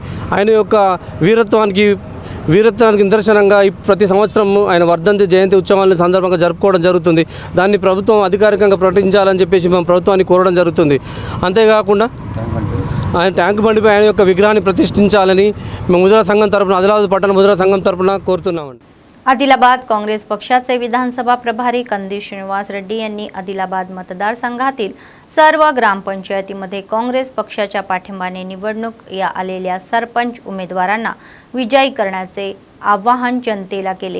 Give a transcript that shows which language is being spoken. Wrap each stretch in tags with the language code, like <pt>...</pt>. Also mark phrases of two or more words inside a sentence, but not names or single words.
<te>ఆయన యొక్క వీరత్వానికి నిదర్శనంగా ప్రతి సంవత్సరం ఆయన వర్ధంతి జయంతి ఉత్సవాలను సందర్భంగా జరుపుకోవడం జరుగుతుంది। దాన్ని ప్రభుత్వం అధికారికంగా ప్రకటించాలని చెప్పేసి మేము ప్రభుత్వాన్ని కోరడం జరుగుతుంది। అంతేకాకుండా ఆయన ట్యాంక్ బండిపై ఆయన యొక్క విగ్రహాన్ని ప్రతిష్ఠించాలని మేము ముదిరా సంఘం తరపున ఆదిలాబాద్ పట్టణ ముదిరా సంఘం తరపున కోరుతున్నామండి।</te> <mr>आदिलाबाद काँग्रेस पक्षाचे विधानसभा प्रभारी कंदी श्रीनिवास रेड्डी यांनी आदिलाबाद मतदारसंघातील सर्व ग्रामपंचायतीमध्ये काँग्रेस पक्षाच्या पाठिंब्याने निवडणूक या आलेल्या सरपंच उमेदवारांना विजयी करण्याचे आवाहन जनतेला केले।</mr>